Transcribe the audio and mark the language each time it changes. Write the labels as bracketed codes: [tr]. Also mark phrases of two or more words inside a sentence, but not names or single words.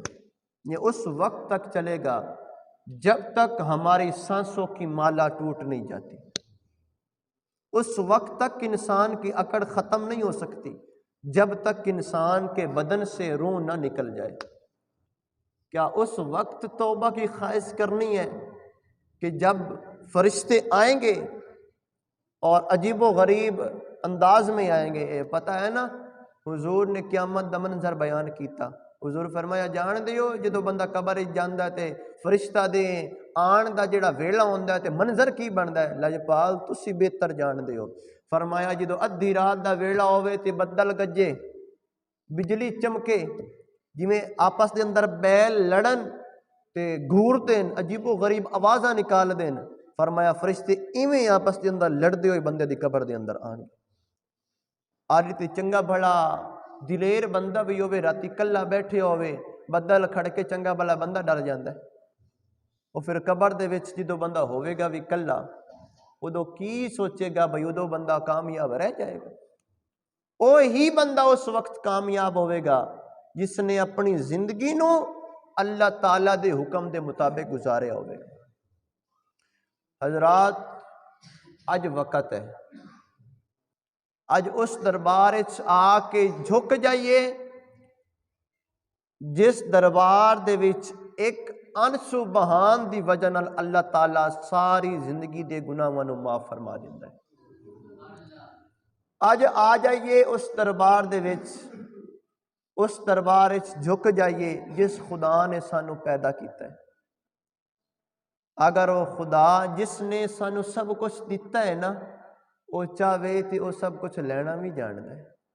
[ur] یہ اس وقت تک چلے گا جب تک ہماری سانسوں کی مالا ٹوٹ نہیں جاتی، اس وقت تک انسان کی اکڑ ختم نہیں ہو سکتی جب تک انسان کے بدن سے روح نہ نکل جائے۔ کیا اس وقت توبہ کی خواہش کرنی ہے کہ جب فرشتے آئیں گے اور عجیب و غریب انداز میں آئیں گے؟ [pa] پتہ ہے نا حضور نے قیامت دا منظر بیان کیتا، حضور فرمایا جان دیو جدو بندہ قبر جاندا ہے تے فرشتہ دے آن دا جڑا ویلا ہوندا ہے تے منظر کی بندا ہے؟ لجپال تسی بہتر جان دیو۔ فرمایا جدو ادھی رات دا ویلا ہوئے تے بدل گجے، بجلی چمکے، جویں آپس دے اندر بیل لڑن تے گھورتیں، عجیب و غریب آوازاں نکال دین، فرمایا فرشتے ایویں آپس دے اندر لڑدے ہوئے بندے دی قبر دے اندر آن گے۔ آج تے چنگا بھلا دلیر بندہ بھی ہوئے، راتی کلا بیٹھے ہوئے، بدل کھڑ کے چنگا بھلا بندہ ڈر جاندا ہے، وہ پھر قبر دے وچ جدو بندہ ہوئے گا بھی کلا، ادو کی سوچے گا بھئی ادو بندہ کامیاب رہ جائے گا؟ وہی بندہ اس وقت کامیاب ہوئے گا جس نے اپنی زندگی نو اللہ تعالیٰ دے حکم دے مطابق گزارے ہوئے گا۔ حضرات اج وقت ہے، اج اس دربار آ کے جھک جائیے جس دربار دے وچ ایک انسو بہان دی وجہ نال اللہ تعالیٰ ساری زندگی دے گناہاں نو معاف فرما دیندا ہے۔ اج آ جائیے اس دربار دے وچ، اس دربار وچ جھک جائیے جس خدا نے سانو پیدا کیتا ہے۔ اگر وہ خدا جس نے سانو سب کچھ دیتا ہے نا، وہ چاہے تے وہ سب کچھ لینا بھی جاندا ہے۔